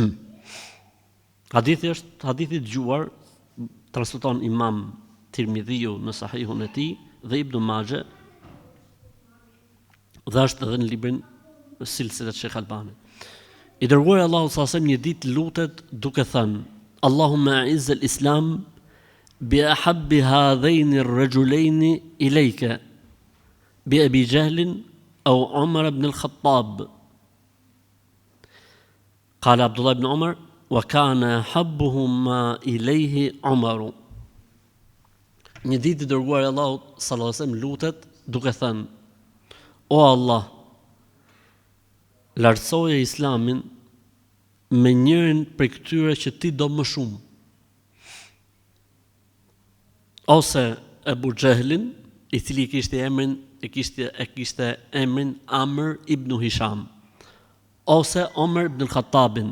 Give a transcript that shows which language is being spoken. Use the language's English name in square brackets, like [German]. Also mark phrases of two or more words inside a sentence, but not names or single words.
[Albanian] Hadithi është hadithi dëgjuar, transmeton Imam Tirmidhiu në Sahihun e tij dhe Ibn Majah, dhe është edhe në librin Silsilat Sheikh Albani. I dërguari Allahu sallallahu një ditë lutet duke thënë: [Arabic] اللهم أعز الإسلام بأحب هذين الرجلين إليك بأبي جهل أو عمر بن الخطاب. قال عبد الله بن عمر وكان حبهما إليه عمر. [Albanian] Një ditë i dërguari Allahu [Arabic] صلى الله عليه وسلم [Albanian] lutet duke thënë: O Allah, lartësoje Islamin me njërin prej këtyre që ti do më shumë. Ose Abu Jahlin, i cili kishte emrin Amr ibn Hisham, ose Omer ibn al-Khattabin.